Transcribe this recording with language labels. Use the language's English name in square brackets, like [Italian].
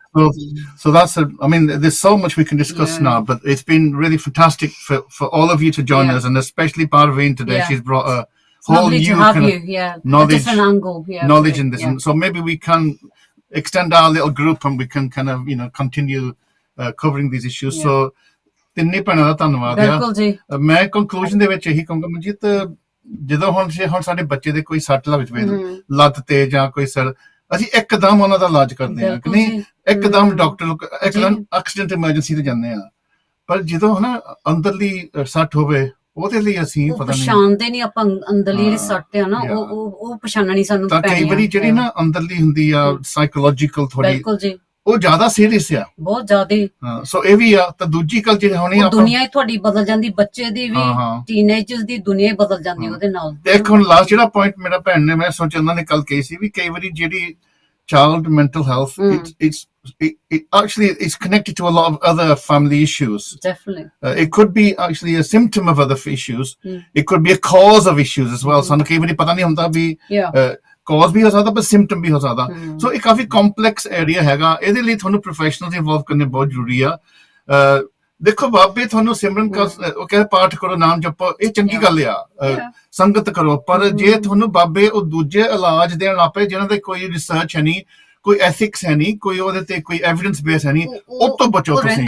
[English] So that's there's so much we can discuss now, but it's been really fantastic for all of you to join us, and especially Parveen today. She's brought a whole new kind of knowledge, knowledge in this, and so maybe we can extend our little group and we can kind of continue covering these issues. [Punjabi] So ਤਿੰਨੇ ਭੈਣਾਂ ਦਾ ਧੰਨਵਾਦ ਆ। ਮੈਂ conclusion ਦੇ ਵਿੱਚ ਇਹੀ ਕਹੂੰਗਾ ਮਨਜੀਤ, ਜਦੋਂ ਹੁਣ ਸਾਡੇ ਬੱਚੇ ਦੇ ਕੋਈ ਸੱਟ ਲੱਗ ਜਾਵੇ ਲੱਤ ਤੇ ਜਾਂ ਕੋਈ ਸਿਰ, ਅਸੀਂ ਇੱਕਦਮ ਉਹਨਾਂ ਦਾ ਇਲਾਜ ਕਰਦੇ ਆ ਕਿ ਨਹੀਂ, ਇੱਕਦਮ ਡਾਕਟਰ, ਇੱਕਦਮ ਐਕਸੀਡੈਂਟ ਐਮਰਜੈਂਸੀ ਤੇ ਜਾਂਦੇ ਆ। ਪਰ ਜਦੋਂ ਅੰਦਰਲੀ ਸੱਟ ਹੋਵੇ, ਉਹਦੇ ਲਈ ਅਸੀਂ ਪਤਾ ਨਹੀਂ ਪਛਾਣਦੇ ਨਹੀਂ, ਆਪਾਂ ਅੰਦਰਲੀ ਜਿਹੜੀ ਸੱਟ ਆ ਨਾ ਉਹ ਪਛਾਣਨੀ ਸਾਨੂੰ ਤਾਂ ਕਈ ਵਾਰੀ ਜਿਹੜੀ ਨਾ ਅੰਦਰਲੀ ਹੁੰਦੀ ਆ ਸਾਈਕੋਲੋਜੀਕਲ ਥੋੜੀ, ਉਹ ਜ਼ਿਆਦਾ ਸੀਰੀਅਸ ਆ, ਬਹੁਤ ਜ਼ਿਆਦਾ। ਹਾਂ, ਸੋ ਇਹ ਵੀ ਆ। ਤਾਂ ਦੂਜੀ ਗੱਲ ਜਿਹੜੀ ਹੋਣੀ, ਦੁਨੀਆ ਤੁਹਾਡੀ ਬਦਲ ਜਾਂਦੀ, ਬੱਚੇ ਦੀ ਵੀ, ਟੀਨੇਜਰਸ ਦੀ ਦੁਨੀਆ ਬਦਲ ਜਾਂਦੀ ਉਹਦੇ ਨਾਲ। ਤੇ ਇੱਕ ਹੁਣ ਲਾਸਟ ਜਿਹੜਾ ਪੁਆਇੰਟ ਮੇਰਾ ਭੈਣ ਨੇ, ਮੈਂ ਸੋਚਿਆ ਉਹਨਾਂ ਨੇ ਕੱਲ ਕਹੀ ਸੀ, ਵੀ ਕਈ ਵਾਰੀ ਜਿਹੜੀ [English] child mental health, it actually is connected to a lot of other family issues. Definitely. It could be actually a symptom of other issues. It could be a cause of issues as well. [Punjabi] ਸਾਨੂੰ ਕਈ ਵਾਰੀ ਪਤਾ ਨਹੀਂ ਹੁੰਦਾ ਵੀ cause ਵੀ ਹੋ ਸਕਦਾ ਪਰ symptom ਵੀ ਹੋ ਸਕਦਾ. ਸੋ ਇਹ ਕਾਫੀ ਕੰਪਲੈਕਸ ਏਰੀਆ ਹੈਗਾ. ਇਹਦੇ ਲਈ ਤੁਹਾਨੂੰ ਪ੍ਰੋਫੈਸ਼ਨਲਸ ਇਨਵੋਲਵ ਕਰਨੇ ਬਹੁਤ ਜ਼ਰੂਰੀ ਆ. ਦੇਖੋ ਬਾਬੇ ਤੁਹਾਨੂੰ ਸਿਮਰਨ ਉਹ ਕਹਿੰਦੇ ਪਾਠ ਕਰੋ, ਨਾਮ ਜਪੋ, ਇਹ ਚੰਗੀ ਗੱਲ ਆ, ਸੰਗਤ ਕਰੋ, ਪਰ ਜੇ ਤੁਹਾਨੂੰ ਬਾਬੇ ਉਹ ਦੂਜੇ ਇਲਾਜ ਦੇਣ ਲੱਗ ਪਏ ਜਿਹਨਾਂ ਦੇ ਕੋਈ ਰਿਸਰਚ ਹੈ ਨਹੀਂ, ਕੋਈ ਐਥਿਕਸ ਹੈ ਨਹੀਂ, ਕੋਈ ਉਹਦੇ ਤੇ ਕੋਈ ਐਵੀਡੈਂਸ ਬੇਸ ਹੈ ਨਹੀਂ, ਉਹ ਤੋਂ ਬਚੋ ਤੁਸੀਂ.